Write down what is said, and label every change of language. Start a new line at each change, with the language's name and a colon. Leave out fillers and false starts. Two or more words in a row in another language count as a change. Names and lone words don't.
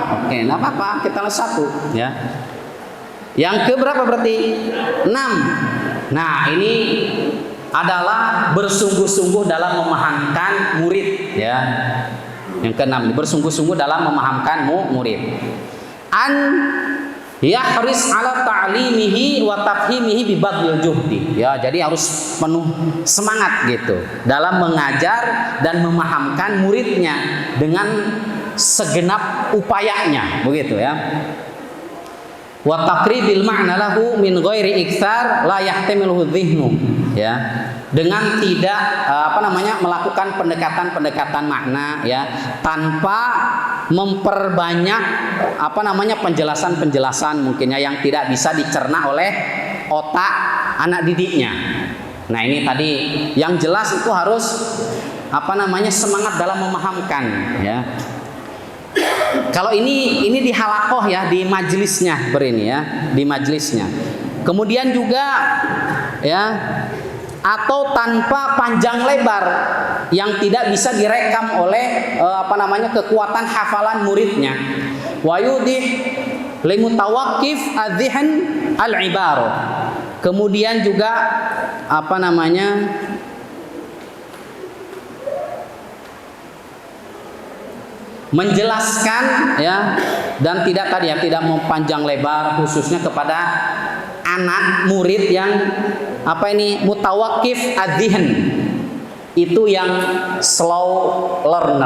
Indonesian: Oke, nggak apa-apa, kita satu, ya. Yang keberapa berarti? 6. Nah, ini adalah bersungguh-sungguh dalam memahamkan murid, ya. Yang ke-6, bersungguh-sungguh dalam memahamkan murid.
Arabic: أن يحرص على تعليمه وتفهيمه ببذل الجهد.
Indonesian: Ya, jadi harus penuh semangat gitu dalam mengajar dan memahamkan muridnya dengan segenap upayanya, begitu ya.
Arabic: وتقريب المعنى له من غير إكثار لا يحتمله ذهنه, ya.
Indonesian: Dengan tidak melakukan pendekatan makna, ya, tanpa memperbanyak penjelasan mungkinnya yang tidak bisa dicerna oleh otak anak didiknya. Nah, ini tadi yang jelas itu harus semangat dalam memahamkan, ya. Kalau ini di halakoh, ya, di majelisnya di majelisnya. Kemudian juga, ya, atau tanpa panjang lebar yang tidak bisa direkam oleh kekuatan hafalan muridnya.
Arabic: ويوضح لمتوقف الذهن العبارة.
Indonesian: Kemudian juga menjelaskan, ya, dan tidak mau panjang lebar khususnya kepada anak murid yang
Arabic: متوقف الذهن,
Indonesian: itu yang
English: slow learner.